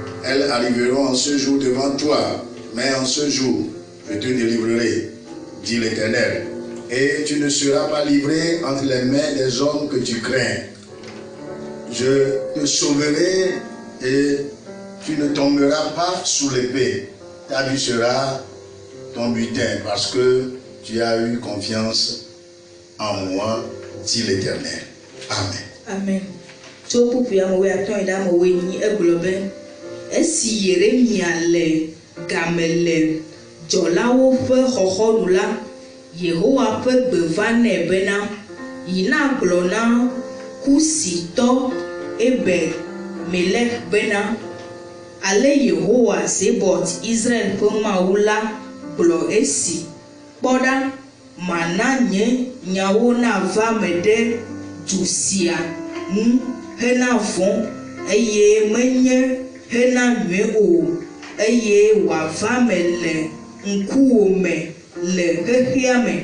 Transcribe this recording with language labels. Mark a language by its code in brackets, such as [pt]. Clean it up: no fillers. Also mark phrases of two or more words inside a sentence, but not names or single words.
[fr] Elles arriveront en ce jour devant toi, mais en ce jour, je te délivrerai, dit l'Éternel, et tu ne seras pas livré entre les mains des hommes que tu crains. Je te sauverai et tu ne tomberas pas sous l'épée. Ta vie sera ton butin parce que tu as eu confiance en moi, dit l'Éternel. Amen. Amen. [ee] Esi Yeremia le gamele dzɔlawo ƒe xɔxɔnu la, Yehowa ƒe gbe va nɛ bena yina gblɔ na Kusitɔ Ebed Melech bena ale Yehowa Zebot Israel ƒe Mawu la gblɔ esi kpɔ ɖa mana nye nyawo nava me ɖe du sia ŋu hena vɔ̃ eye menye hena nyuie o eye wòava me le ŋkuwò me le xexea me.